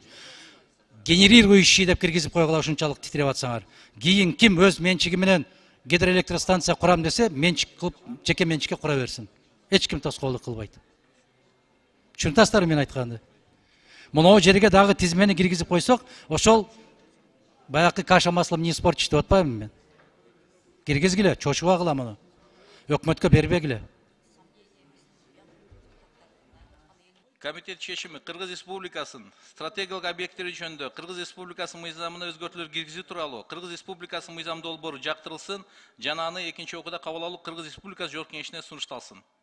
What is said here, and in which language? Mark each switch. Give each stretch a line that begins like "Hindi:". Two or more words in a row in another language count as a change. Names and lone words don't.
Kyrgyz: Генерирующий деп киргизип койгула, ушунчалык титиреп атсаңар. Кийин ким өз менчиги менен гидроэлектростанция курам десе, менчик кылып, жеке менчикке кура берсин. Эч ким тоскоолдук кылбайт. Түшүнүп мен айтканды. Мынау жерге дагы тизмени киргизип койсок, ошол баякы
Russian: каша маслом не испортишь
Kyrgyz: деп атпаймынбы мен. Киргизгиле, чочубагыла муну. Өкмөткө бербегиле. Комитет чечими Кыргыз Республикасынын стратегиялык объекттери жөнүндө Кыргыз Республикасынын мыйзамына өзгөртүүлөр киргизүү тууралуу Кыргыз Республикасынын мыйзам долбоору жактырылсын жана аны экинчи окууда кабыл алуу Кыргыз Республикасы Жогорку Кеңешине сунушталсын.